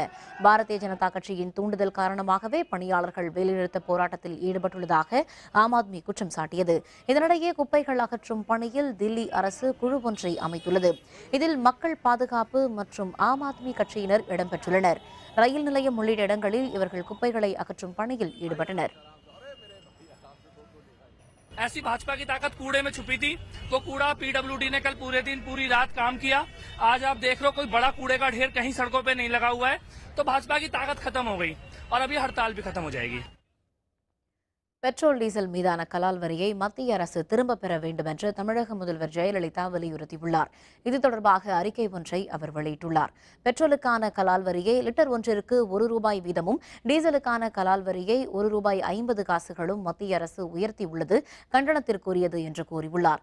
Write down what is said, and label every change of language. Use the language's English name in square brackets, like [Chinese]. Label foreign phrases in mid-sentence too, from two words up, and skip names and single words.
[Tamil] பாரதிய ஜனதா கட்சியின் தூண்டுதல் காரணமாகவே பணியாளர்கள் வேலைநிறுத்த போராட்டத்தில் ஈடுபட்டுள்ளதாக ஆம் ஆத்மி குற்றம் சாட்டியது. இதனிடையே குப்பைகள் அகற்றும் பணியில் தில்லி அரசு குழு ஒன்றை அமைத்துள்ளது. இதில் மக்கள் பாதுகாப்பு மற்றும் ஆம் ஆத்மி கட்சியினர் இடம்பெற்றுள்ளனர். ரயில் நிலையம் உள்ளிட்ட இடங்களில் இவர்கள் குப்பைகளை அகற்றும் பணியில் ஈடுபட்டனர். [Hindi] ऐसी भाजपा की ताकत कूड़े में छुपी थी। वो कूड़ा पीडब्ल्यूडी ने कल पूरे दिन पूरी रात काम किया। आज आप देख रहे हो कोई बड़ा कूड़े का ढेर कहीं सड़कों पे नहीं लगा हुआ है। तो भाजपा की ताकत खत्म हो गई और अभी हड़ताल भी खत्म हो जाएगी। [Tamil] பெட்ரோல் டீசல் மீதான கலால் வரியை மத்திய அரசு திரும்பப் பெற வேண்டும் என்று தமிழக முதல்வர் ஜெயலலிதா வலியுறுத்தியுள்ளார். இது தொடர்பாக அறிக்கை ஒன்றை அவர் வெளியிட்டுள்ளார். பெட்ரோலுக்கான கலால் வரியை லிட்டர் ஒன்றிற்கு ₹1 வீதமும், டீசலுக்கான கலால் வரியை ₹1.50 மத்திய அரசு உயர்த்தியுள்ளது கண்டனத்திற்குரியது என்று கூறியுள்ளார்.